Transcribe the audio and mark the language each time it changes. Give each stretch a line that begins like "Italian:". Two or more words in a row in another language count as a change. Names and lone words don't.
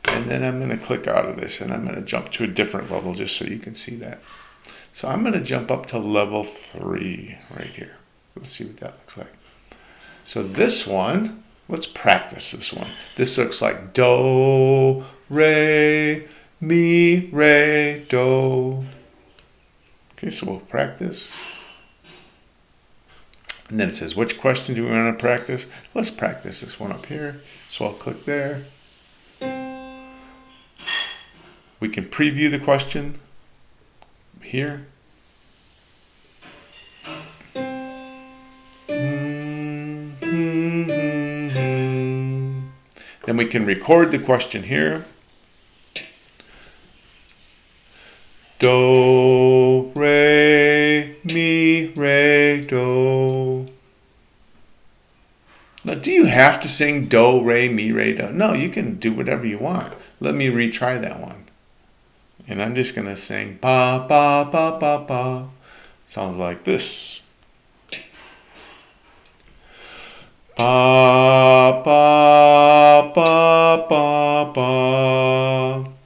English: And then I'm going to click out of this and I'm going to jump to a different level just so you can see that. So I'm going to jump up to level 3 right here. Let's see what that looks like. So this one, let's practice this one. This looks like do, re, mi, re, do. Okay, so we'll practice. And then it says, which question do we want to practice? Let's practice this one up here. So I'll click there. We can preview the question here. Then we can record the question here. Do, re, mi, re, do. Now, do you have to sing do, re, mi, re, do? No, you can do whatever you want. Let me retry that one. And I'm just going to sing ba, ba, ba, ba, ba. Sounds like this. Ba, ba, ba, ba, ba.